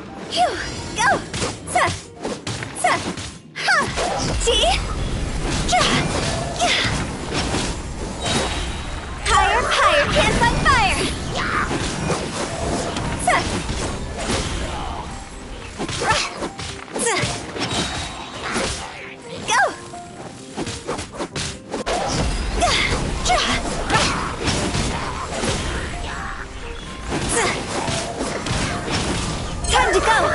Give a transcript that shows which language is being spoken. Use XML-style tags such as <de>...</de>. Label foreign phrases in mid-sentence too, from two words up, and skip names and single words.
<en>Phew! Go! Sa! Sa! Ha! Ji! Ja! Yeah! Higher, higher! Can't find fire! Sa! Sa! Go! Ja! Time to go!</en>